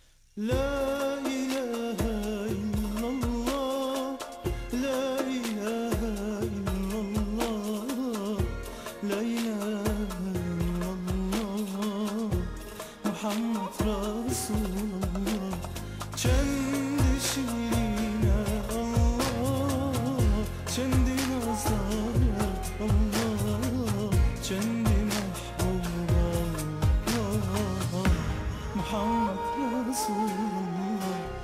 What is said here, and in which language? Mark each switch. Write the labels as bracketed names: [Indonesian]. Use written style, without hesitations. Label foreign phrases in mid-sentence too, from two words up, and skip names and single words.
[Arabic] لا إله إلا الله، لا إله إلا الله، لا إله إلا الله، محمد رسول الله. [Turkish] Kendi şiirine Allah, kendi nazarı Allah, kendi mehbuba Allah, Muhammed Resulullah.